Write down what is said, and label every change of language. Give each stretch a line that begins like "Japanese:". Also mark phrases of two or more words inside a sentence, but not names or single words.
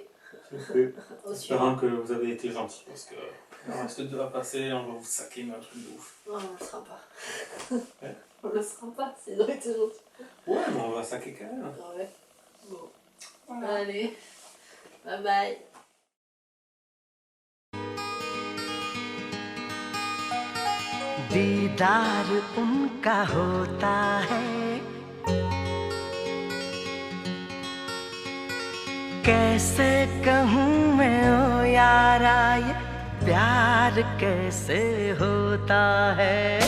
French: Au Espérons que vous avez été gentil parce que il en reste 2 à passer, on va vous saquer un truc de ouf. Non, on le sera pas. Ouais. On le sera pas, c'est vrai, c'est gentil. Ouais, mais on va saquer quand même. Ouais. Bon. Voilà. Allez.
English: Bye bye.
Hindi: दीदार उनका होता है कैसे कहूँ मैं ओ यारा ये प्यार कैसे होता है